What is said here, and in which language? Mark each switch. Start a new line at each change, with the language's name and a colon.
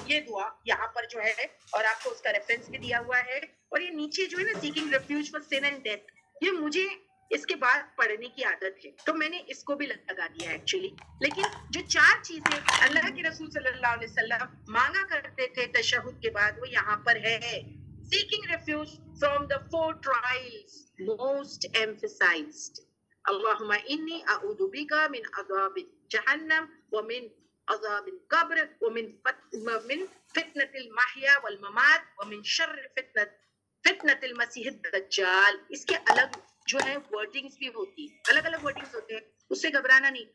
Urdu: یہ دعا یہاں پر جو ہے، اور آپ کو اس کا ریفرنس بھی دیا ہوا ہے، اور یہ نیچے جو ہے نا
English: seeking refuge for sin and death,
Urdu: یہ مجھے اس کے بعد پڑھنے کی عادت ہے تو میں نے اس کو بھی لگا دیا ایکچولی. لیکن جو 4 چیزیں اللہ کے رسول صلی اللہ علیہ وسلم مانگا کرتے تھے تشہد کے بعد، وہ یہاں پر ہے.
English: Seeking refuge from the 4 trials most emphasized.
Arabic: اللهم إني أعوذ بك من عذاب جهنم ومن عذاب القبر ومن فتنة المحيا والممات ومن شر فتنة المسيح الدجال.
Urdu: اس کے الگ جو ہے ورڈنگز بھی ہوتی ہیں، الگ الگ ورڈنگز ہوتے ہیں، اس سے گھبرانا نہیں.